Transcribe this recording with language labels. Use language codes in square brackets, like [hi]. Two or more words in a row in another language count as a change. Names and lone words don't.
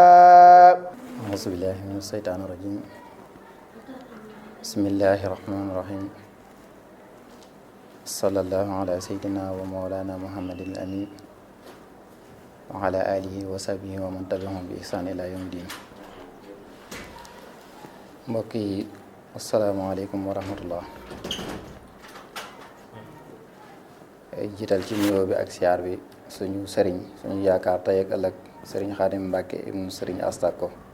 [ar] أعوذ بالله من الشيطان الرجيم بسم الله الرحمن الرحيم صلى الله على سيدنا ومولانا محمد الأمين وعلى آله وصحبه ومن تبعهم بإحسان إلى يوم الدين [wo] mbokk yi [ar] السلام عليكم ورحمة الله [wo] jiital ci nuyoo bi ak siyaar bi suñu sëriñ suñu yaakaar tey ak ëllëg sëriñ Xaadim Mbàkke ibnu sëriñ Astako